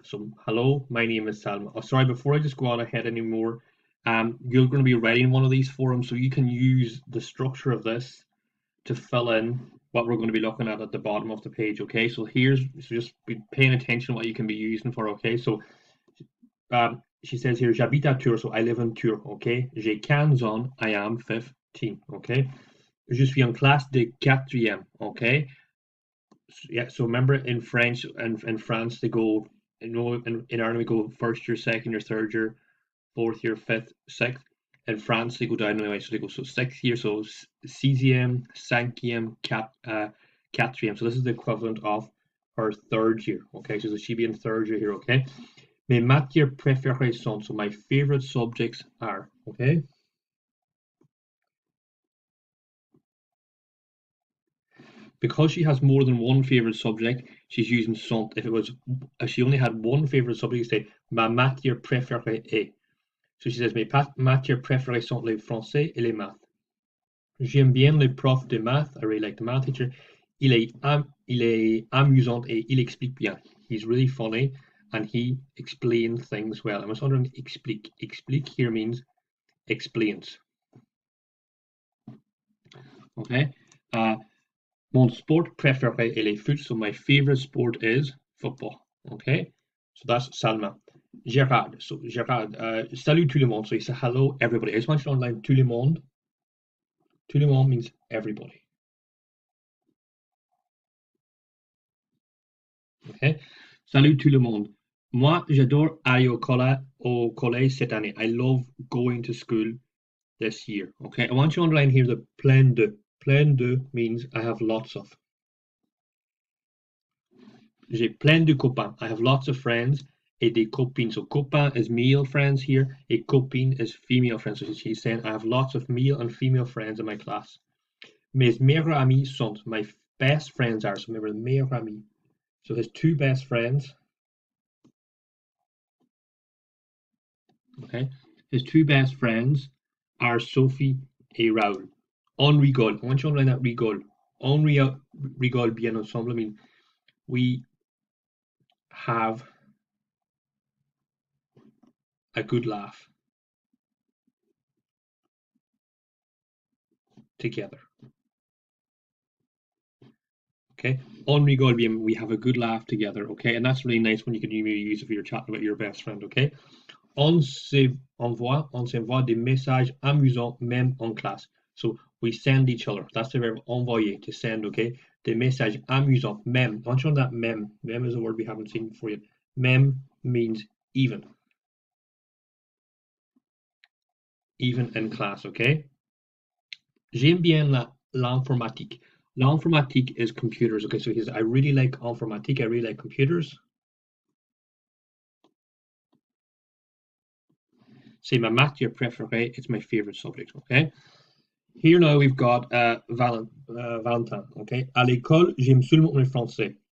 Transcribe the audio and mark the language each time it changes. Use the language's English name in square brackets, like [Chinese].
[English] So, hello, my name is Salma. Oh, sorry, before I just go on ahead anymore, you're going to be writing one of these forums, so you can use the structure of this to fill in what we're going to be looking at the bottom of the page, okay? So just be paying attention what you can be using for, okay? So, she says here, [French] j'habite à Tours, [English] so I live in Tours, okay? [French] J'ai 15 ans, [English] I am 15, okay? [French] Je suis en classe de quatrième, okay? [English] Yeah, so remember in French and in France they go, in Ireland we go first year, second year, third year, fourth year, fifth, sixth. In France they go down anyway, so they go sixth year, so sixième, cinquième, quatrième. So this is the equivalent of her third year. Okay, so she'd be in third year here. Okay, [French] mes matières préférées sont, [English] so my favorite subjects are. Okay, because she has more than one favorite subject, she's using sont. If she only had one favorite subject, you say [French] ma matière préférée est. [English] So she says [French] mes matières préférées sont les français et les maths. J'aime bien le prof de maths. [English] I really like the math teacher. [French] Il est amusant et il explique bien. [English] He's really funny and he explains things well. I was wondering, explique. Explique here means explains. Okay. [French] Mon sport préféré est le foot. [English] So my favorite sport is football. Okay. So that's Salma. Gerard. [French] So Gerard, salut tout le monde. [English] So he said hello everybody. I just want you to underline tout le monde. Tout le monde means everybody. [French] Okay. Salut tout le monde. Moi, j'adore aller au collège cette année. [English] I love going to school this year. Okay. I want you to underline here the plein de. Plein de means I have lots of. [French] J'ai plein de copains. [English] I have lots of friends. [French] Et des copines. [English] So copain is male friends here. Et copine is female friends. So she's saying I have lots of male and female friends in my class. [French] Mes meilleurs amis sont. [English] My best friends are. So remember, meilleurs amis. So his two best friends. Okay. His two best friends are Sophie et Raoul. [French] On rigole. [English] I want you to underline that rigole. [French] On rigole bien ensemble. [English] I mean, we have a good laugh together. Okay. [French] On rigole bien, [English] we have a good laugh together. Okay. And that's really nice when you can use it for your chat about your best friend. Okay. [French] On s'envoie des messages amusants même en classe. [English] So we send each other. That's the verb envoyer, to send, okay? [French] Des messages amusants, même. [English] I want you to know that même. Même is a word we haven't seen before yet. Même means even. Even in class, okay? [French] J'aime bien l'informatique. [English] L'informatique is computers, okay? So he says, I really like informatique. I really like computers. [French] C'est ma matière préférée. [English] It's my favorite subject, okay? Here now we've got Valentin. [French] Okay, à l'école j'aime seulement le français.